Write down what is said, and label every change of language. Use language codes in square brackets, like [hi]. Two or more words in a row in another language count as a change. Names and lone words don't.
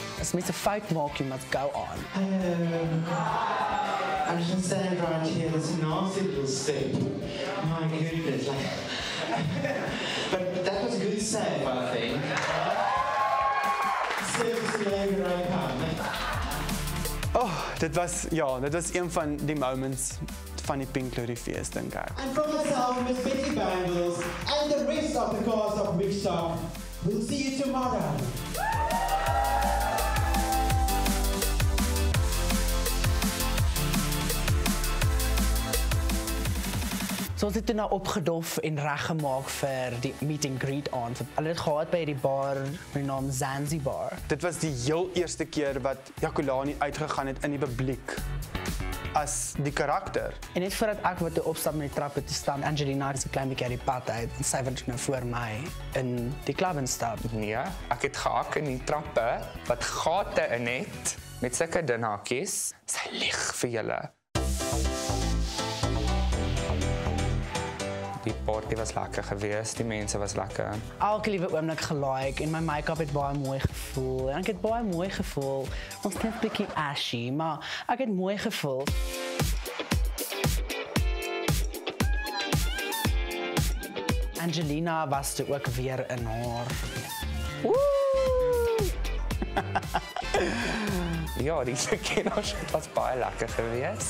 [af] As mense 'n fout maak, [en] you must go on. I'm just standing right here, this nasty little step. My goodness, like... but that was a good save, I think. Steps later I come. [af] Oh, dit was een van die moments van die Pink Glory fees, dink ek. [en] And from myself, Miss Betty Bangles, and the rest of the cast of Wigstock, we'll see you tomorrow. [af] So ons het toe nou opgedof en reggemaak vir die [en] meet and greet [af] aand. Hulle het gehad by die bar met die naam Zanzibar. Dit was die heel eerste keer wat Jakulani uitgegaan het in die publiek as die karakter. En net voordat ek wat toe opstap met die trappe te staan, Angelina is 'n klein bietjie uit die pad uit en sy wat nou voor my in die klub instap. Nee, ek het gehak in die trappe wat gate in het met sulke dun hakies. Sy lieg vir julle. Die party was lekker geweest, die mense was lekker. Elke liewe oomblik gelike en my make-up het baie mooi gevoel. En ek het baie mooi gevoel. Ons net 'n bietjie ashy, maar ek het mooi gevoel. Angelina was toe ook weer in haar. Ja, die sekeners was baie lekker geweest.